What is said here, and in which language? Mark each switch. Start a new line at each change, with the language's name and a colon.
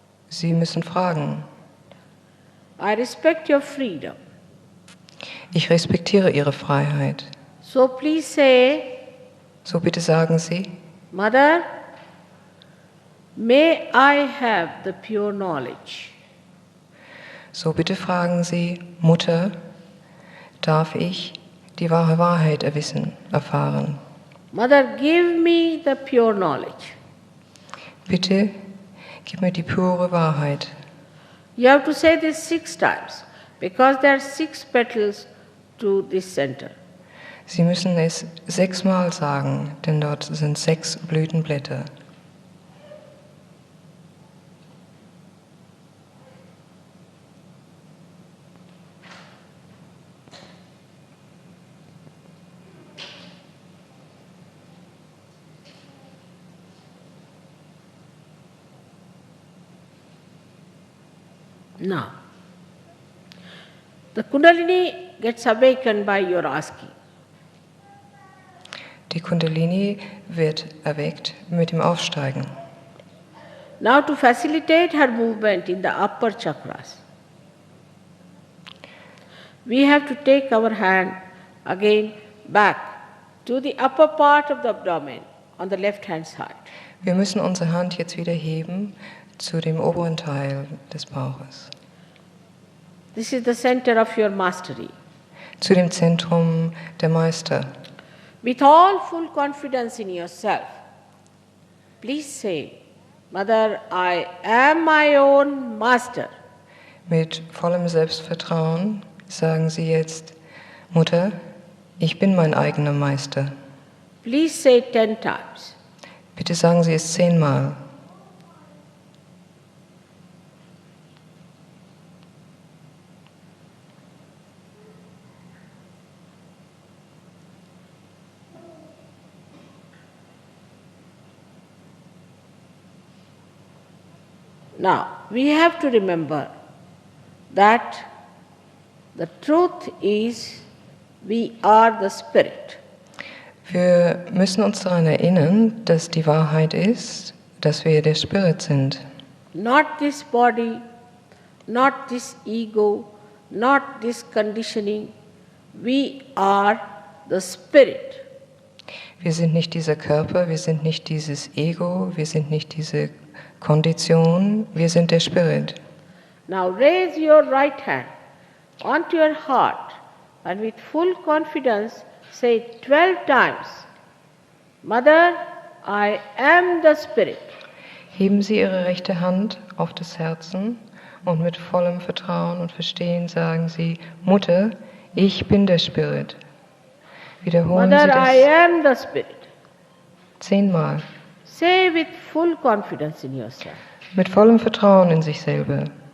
German: Sie müssen fragen.
English: I respect your freedom.
German: Ich respektiere Ihre Freiheit.
English: So please say,
German: So bitte sagen Sie,
English: Mother, may I have the pure knowledge.
German: so bitte fragen Sie, Mutter, darf ich die wahre Wahrheit erfahren?
English: Mother, give me the pure knowledge.
German: Bitte gib mir die pure Wahrheit.
English: You have to say this 6 times because there are 6 petals to this center.
German: Sie müssen es 6-mal sagen, denn dort sind 6 Blütenblätter.
English: Now, the Kundalini gets awakened by your asking.
German: Die Kundalini wird erweckt mit dem Aufsteigen.
English: Now, to facilitate her movement in the upper chakras, we have to take our hand again back to the upper part of the abdomen on the left-hand side.
German: Wir müssen unsere Hand jetzt wieder heben zu dem oberen Teil des Bauches,
English: This is the center of your mastery.
German: zu dem Zentrum der Meister.
English: With all full confidence in yourself, please say, Mother, I am my own master.
German: Mit vollem Selbstvertrauen sagen Sie jetzt, Mutter, ich bin mein eigener Meister.
English: Please say it 10 times.
German: Bitte sagen Sie es 10-mal.
English: Now, we have to remember that the truth is we are the spirit.
German: Wir müssen uns daran erinnern, dass die Wahrheit ist, dass wir der Spirit sind.
English: Not this body, not this ego, not this conditioning. We are the spirit.
German: Wir sind nicht dieser Körper, wir sind nicht dieses Ego, wir sind nicht diese Kondition, wir sind der Spirit.
English: Now raise your right hand onto your heart and with full confidence say 12 times, Mother, I am the spirit.
German: Heben Sie Ihre rechte Hand auf das Herzen und mit vollem Vertrauen und Verstehen sagen Sie, Mutter, ich bin der Spirit. Wiederholen
English: Mother,
German: Sie
English: I
German: das
English: am the spirit.
German: 10-mal.
English: Say with full confidence in yourself.
German: Mit vollem Vertrauen in sich selber.